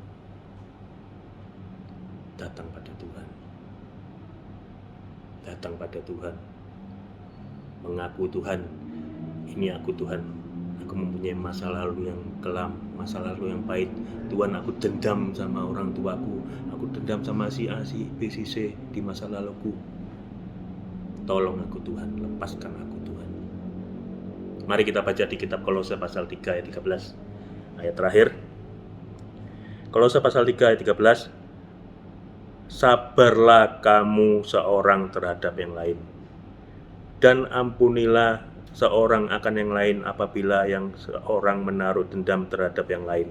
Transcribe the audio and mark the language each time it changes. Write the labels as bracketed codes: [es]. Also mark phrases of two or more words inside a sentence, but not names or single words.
[id] Datang pada Tuhan. Datang pada Tuhan. Mengaku Tuhan, ini aku Tuhan. Aku mempunyai masa lalu yang kelam, masa lalu yang pahit. Tuhan, aku dendam sama orang tuaku. Aku dendam sama si A, si B, si C di masa laluku. Tolong aku Tuhan, lepaskan aku Tuhan. Mari kita baca di kitab Kolose pasal 3 ayat 13. Ayat terakhir. Kolose pasal 3 ayat 13. Sabarlah kamu seorang terhadap yang lain, dan ampunilah seorang akan yang lain apabila yang seorang menaruh dendam terhadap yang lain.